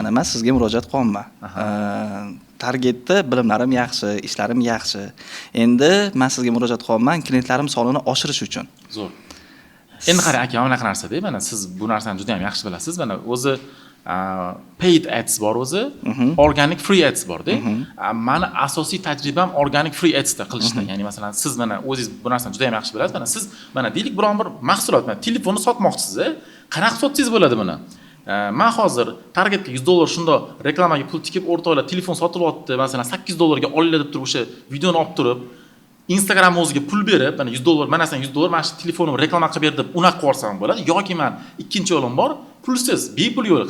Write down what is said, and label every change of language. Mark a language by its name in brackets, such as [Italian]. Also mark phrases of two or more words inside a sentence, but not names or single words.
[Uzbek] Mana men sizga murojaat qilyapman. targetda bilimlarim yaxshi, ishlarim yaxshi. Endi men sizga murojaat qilyapman klientlarim sonini oshirish uchun. Zo'r. Endi qarang aka, mana bunaqa narsa-da, mana siz bu narsani juda ham yaxshi bilasiz. Mana o'zi [English] paid ads [Uzbek] bor o'zi, [English] organic free ads [Uzbek] bor-da. Mani asosiy tajribam [English] organic free ads [Uzbek] da qilishda. Ya'ni masalan siz mana o'zingiz bu narsani juda ham yaxshi bilasiz. Mana siz mana deylik biron bir mahsulot, mana telefonni sotmoqchisiz, qanaqa sotsangiz bo'ladi buni? Men hozir targetga $100 shunda reklamaga pul tikib o'rtoqlar telefon sotib olibdi, masalan $8 olinglar deb turib o'sha videoni olib turib Instagram o'ziga pul berib, mana $100, mana sen $100 mana shu telefonimni reklama qilib ber deb unaqa qo'rsam bo'ladi yoki men ikkinchi yo'lim bor, pulsiz, bepul yo'l.